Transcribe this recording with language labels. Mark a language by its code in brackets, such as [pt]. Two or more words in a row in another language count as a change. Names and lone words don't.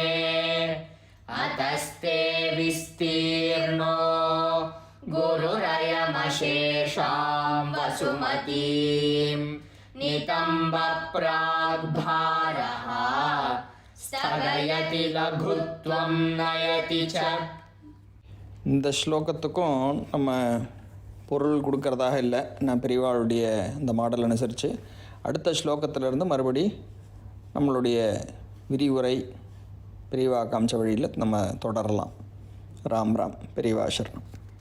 [sa] अतस्ते विस्तीर्णो गुरुरयमशेषां वसुमतीं नितम्बप्राग्भारः स्थगयति लघुत्वं नयति च. [ta] இந்த ஸ்லோகத்துக்கும் நம்ம பொருள் கொடுக்கறதாக இல்லை. நான் பெரியவாளுடைய இந்த மாடல் அனுசரித்து அடுத்த ஸ்லோகத்திலிருந்து மறுபடி நம்மளுடைய விரிவுரை பெரியவா காமிச்ச வழியில் நம்ம தொடரலாம். ராம் ராம். பெரியவா சரணம்.